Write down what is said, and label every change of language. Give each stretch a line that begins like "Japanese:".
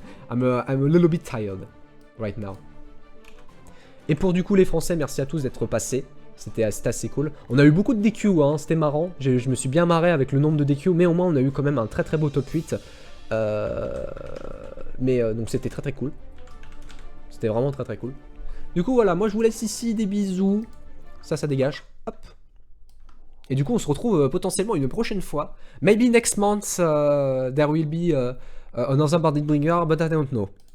English: I'm a little bit tired right now.
French: Et pour du coup les Français, merci à tous d'être passés. C'était assez cool. On a eu beaucoup de DQ, hein, c'était marrant. Je me suis bien marré avec le nombre de DQ, mais au moins on a eu quand même un très beau top 8. Donc c'était très cool. C'était vraiment très cool. Du coup voilà, moi je vous laisse ici, des bisous. Ça dégage. Hop. Et du coup on se retrouve potentiellement une prochaine fois.
English: Maybe next month there will be another Bandit Bringer, but I don't know.